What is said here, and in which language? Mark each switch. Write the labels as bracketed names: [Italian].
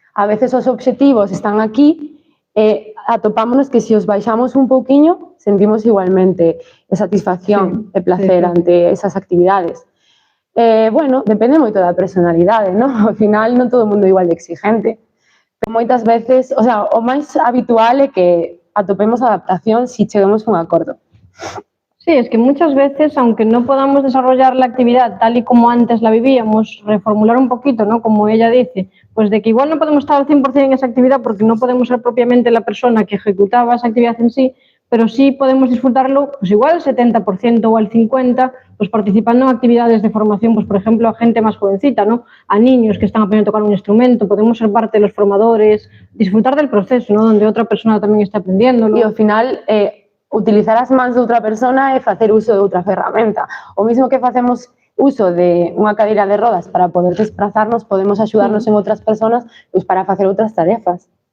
[Galician] A veces os obxectivos están aquí e atopámonos que se os baixamos un pouquiño sentimos igualmente satisfacción e placer ante esas actividades. Bueno, depende moito da personalidade, non? Ao final non todo o mundo é igual de exigente. Pero moitas veces, o sea, o máis habitual é que atopemos adaptación si chegamos a un acordo. [Spanish] Sí, es que muchas veces, aunque no podamos desarrollar la actividad tal y como antes la vivíamos, reformular un poquito, ¿no? Como ella dice, pues de que igual no podemos estar al 100% en esa actividad porque no podemos ser propiamente la persona que ejecutaba esa actividad en sí, pero sí podemos disfrutarlo, pues igual al 70% o al 50%, pues participando en actividades de formación, pues por ejemplo a gente más jovencita, ¿no? A niños que están aprendiendo a tocar un instrumento, podemos ser parte de los formadores, disfrutar del proceso, ¿no? Donde otra persona también está aprendiéndolo. [Galician] E ao final, utilizar as mans de outra persona é facer uso de outra ferramenta. O mismo que facemos uso de unha cadeira de rodas para poder desplazarnos, podemos axudarnos en outras personas pues, para facer outras tarefas.